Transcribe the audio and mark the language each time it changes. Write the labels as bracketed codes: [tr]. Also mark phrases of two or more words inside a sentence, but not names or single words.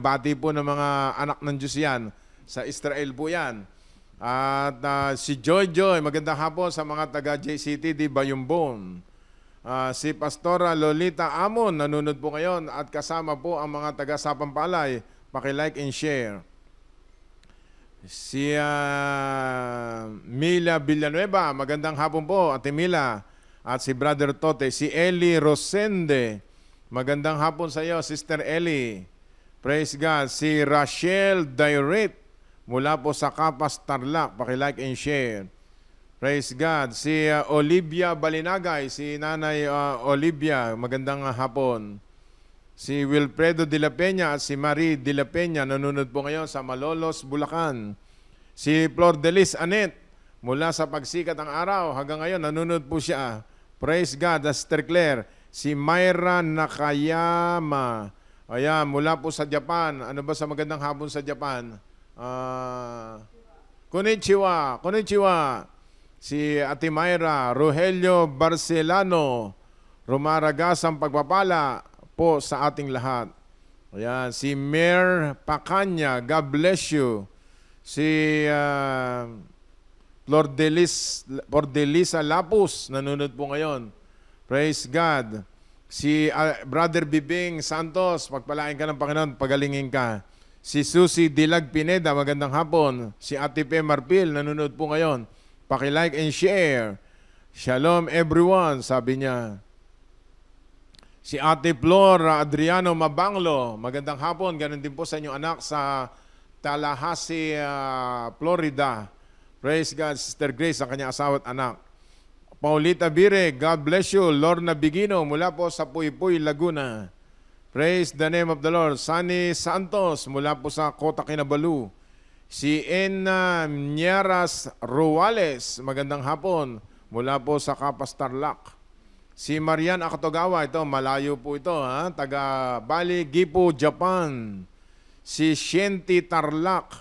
[tl] Bati po ng mga anak ng Diyos yan. Sa Israel po yan. At si Joy Joy, magandang hapon sa mga taga JCTD Bayumbon. Si Pastora Lolita Amon, nanonood po ngayon. At kasama po ang mga taga Sapampalay. [en] Paki-like and share. [tl] Si Mila Villanueva, magandang hapon po, Ate Mila. At si Brother Tote, si Eli Rosende. Magandang hapon sa iyo, Sister Ellie. [en] Praise God. [tl] Si Rachel Dairit mula po sa Capas Tarlac. [en] Paki-like and share. Praise God. [tl] Si Olivia Balinagay, si Nanay Olivia. Magandang hapon. Si Wilfredo de la Peña at si Marie de la Peña nanonood po ngayon sa Malolos, Bulacan. Si Flor de Lis Anet mula sa pagsikat ng araw hanggang ngayon nanonood po siya. [en] Praise God. Sister Claire. Si Myra Nakayama. [tl] Ayan, mula po sa Japan. Ano ba sa magandang hapon sa Japan? [ja] Konnichiwa. Konnichiwa. [tl] Si Ate Myra. Rogelio Barcelano. Rumaragasang pagpapala po sa ating lahat. Ayan, si Mayor Pacanya. [en] God bless you. [tl] Si Flor de Lisa Lapus. Nanonood po ngayon. [en] Praise God. [tl] Si Brother Bibing Santos, pagpalain ka ng Panginoon, pagalingin ka. Si Susie Dilag Pineda, magandang hapon. Si Ate Pe Marpil, nanonood po ngayon. [en] Paki-like and share. Shalom everyone, [tl] sabi niya. Si Ate Flor Adriano Mabanglo, magandang hapon. Ganun din po sa inyong anak sa Tallahassee, Florida. [en] Praise God. [tl] Sister Grace, ang kanyang asawa at anak. Paulita Bire, [en] God bless you. [tl] Lorna Bigino, mula po sa Puypuy, Laguna. [en] Praise the name of the Lord. [tl] Sunny Santos, mula po sa Kota Kinabalu. Si Enna Mieras Ruales, magandang hapon, mula po sa Kapas Tarlac. Si Marian Akatogawa, ito, malayo po ito, ha? Taga Bali, Gipo, Japan. Si Shenti Tarlac.